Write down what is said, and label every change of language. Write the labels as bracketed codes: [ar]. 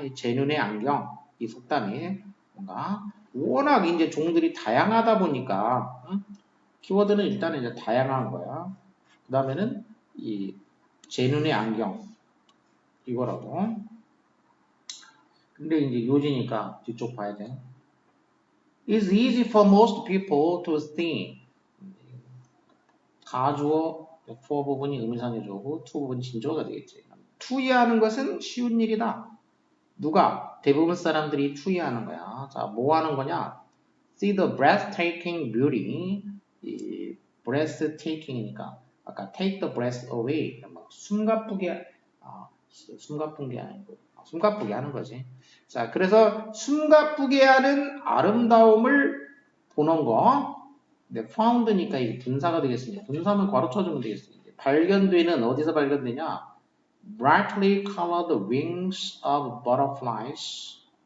[ko] 이 제 눈의 안경, 이 속담이 뭔가 워낙 이제 종들이 다양하다 보니까 키워드는 일단은 이제 다양한 거야. 그 다음에는 이 제 눈의 안경 이거라고. 근데 이제 요지니까 뒤쪽 봐야 돼. [en] It's easy for most people to think. [ko] 가주어 for 부분이 의미상해주고 to 부분이 진조어가 되겠지. 투이하는 것은 쉬운 일이다. 누가? 대부분 사람들이 투이하는 거야. 자, 뭐 하는 거냐? [en] See the breathtaking beauty. [ko] 이 breathtaking이니까 아까 [en] take the breath away. [ko] 숨가쁘게 숨가쁜 게 아니고 숨가쁘게 하는 거지. 자, 그래서 숨가쁘게 하는 아름다움을 보는 거. 네, found니까 이게 분사가 되겠습니다. 분사만 괄호 쳐주면 되겠습니다. 발견되는 어디서 발견되냐? [en] Brightly colored wings of butterflies.